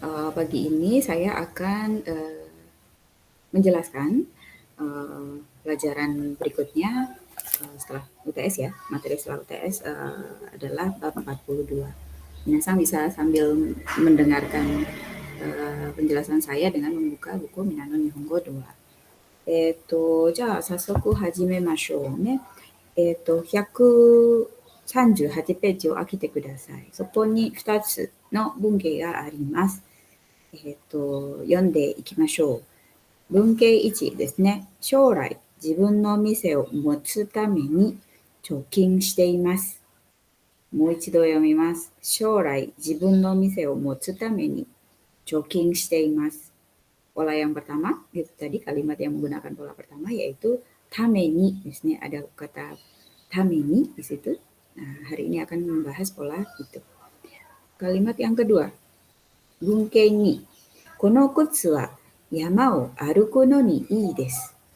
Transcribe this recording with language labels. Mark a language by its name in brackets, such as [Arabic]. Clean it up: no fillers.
[Indonesian] Pagi ini saya akan menjelaskan pelajaran berikutnya setelah UTS ya. Materi setelah UTS adalah bab 42. Minasan bisa sambil mendengarkan penjelasan saya dengan membuka buku Minano Nihongo 2. [Japanese] じゃあ早速始めましょうね。138ページを開けてください。そこに2つの文型があります。読んでいきましょう。文型1ですね。将来自分の店を持つために貯金しています。もう一度読みます。将来自分の店を持つために貯金しています。 [Indonesian] Pola yang pertama, itu tadi kalimat yang menggunakan pola pertama yaitu tameni, misalnya ada kata tameni di situ. Nah, hari ini akan membahas pola itu. Kalimat yang kedua, bunkei ni, [Japanese] kono kutsu wa yama o aruku no ni ii desu.